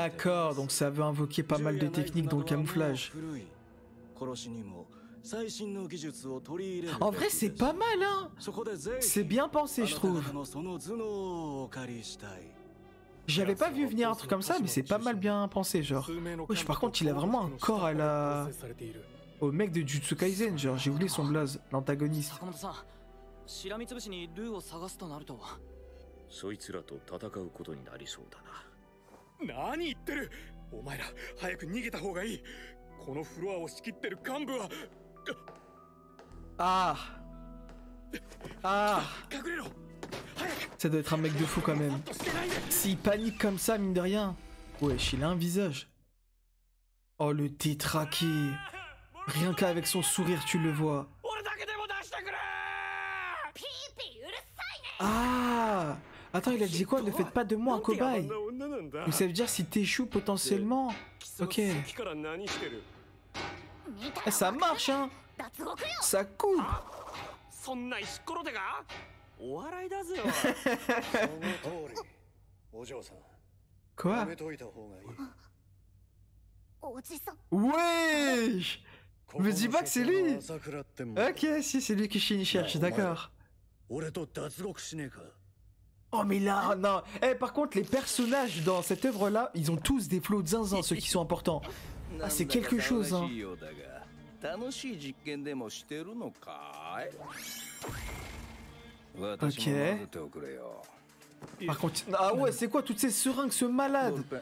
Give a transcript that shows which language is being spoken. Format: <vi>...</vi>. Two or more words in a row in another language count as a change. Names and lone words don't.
<fr>D'accord, donc ça veut invoquer pas mal de techniques dont le camouflage.</fr> <ja>古い殺しにも最新の技術を取り入れる</ja> <fr>En vrai, c'est pas mal, hein.</fr> <ja>そこでぜひ</ja> <fr>C'est bien pensé, je</fr> <ja>あな</ja> <fr>trouve.</fr> <ja>た方のその頭脳をお借りしたい</ja> <fr>J'avais pas vu venir un truc comme ça, mais c'est pas mal bien pensé, genre. Wesh, par contre, il a vraiment un corps à la... Au mec de Jutsu Kaisen, genre, j'ai oublié son blaze, l'antagoniste.</fr> <ja>坂本さん、しらみつぶしにルーを探すとなると。そいつらと戦うことになりそうだな。何言ってる。お前ら早く逃げた方がいい。このフロアを仕切ってる幹部は Ah. Ah. 隠れろ。</ja> <fr>Ça doit être un mec de fou quand même. S'il panique comme ça, mine de rien. Wesh, il a un visage. Oh, le détraqué. Rien qu'avec son sourire, tu le vois. Ah! Attends, il a dit quoi? Ne faites pas de moi un cobaye. Donc ça veut dire si t'échoues potentiellement. Ok. Eh, ça marche, hein? Ça coupe.</fr> <ja>そんな石ころ手がお笑いだぜお嬢さん</ja> <fr>Quoi?</fr> <ja>やめといた方がいい</ja> <fr>Wesh! Me dis pas que c'est lui! Ok, si, c'est lui que Shin cherche, d'accord.</fr> <ja>俺と脱獄しねえか</ja> <fr>Oh mais là, non. Eh, par contre, les personnages dans cette œuvre-là, ils ont tous des flots de zinzin, ceux qui sont importants. Ah, c'est quelque chose, hein. Ok. Par contre, ah ouais, c'est quoi toutes ces seringues, ce malade?</fr>